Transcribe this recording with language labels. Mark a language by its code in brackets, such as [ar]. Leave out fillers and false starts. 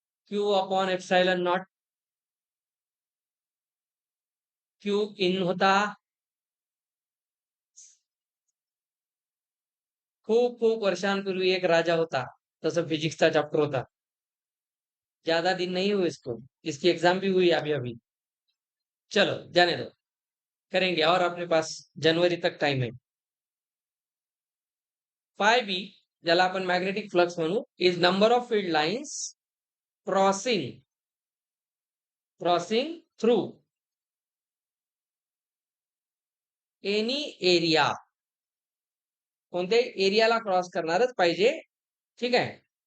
[en] Q upon epsilon naught. [mr] Q in होता. खूप खूप वर्षांपूर्वी एक राजा होता, तसं फिजिक्सचा चॅप्टर होता. [hi] ज्यादा दिन नहीं हुए इसको, इसकी एग्जाम भी हुई अभी अभी. चलो जाने दो, करेंगे और अपने पास जनवरी तक टाइम है. फाई बी [mr] ज्याला आपण मॅग्नेटिक फ्लक्स म्हणू, [en] Is number of field lines crossing crossing through any area. [mr] कोणत्याही एरियाला क्रॉस करणारच पाहिजे. ठीक आहे.